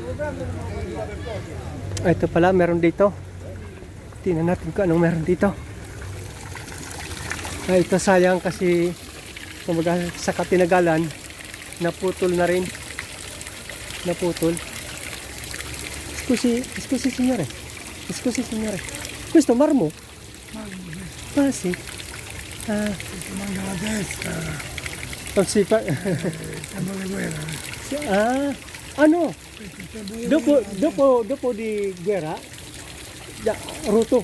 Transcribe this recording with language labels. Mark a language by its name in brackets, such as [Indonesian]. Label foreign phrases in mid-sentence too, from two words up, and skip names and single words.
[Filipino] Ito pala, meron dito. Tingnan natin kung anong meron dito. Ito sayang kasi kumbaga sa katinagalan naputol na rin. Naputol. [Italian] Scusi signore. Scusi signore. Questo marmo? Ah, sì. Ah, Manca la testa, non si fa... tempo di guerra. Ah, ano? Dopo di guerra, ya, ruto.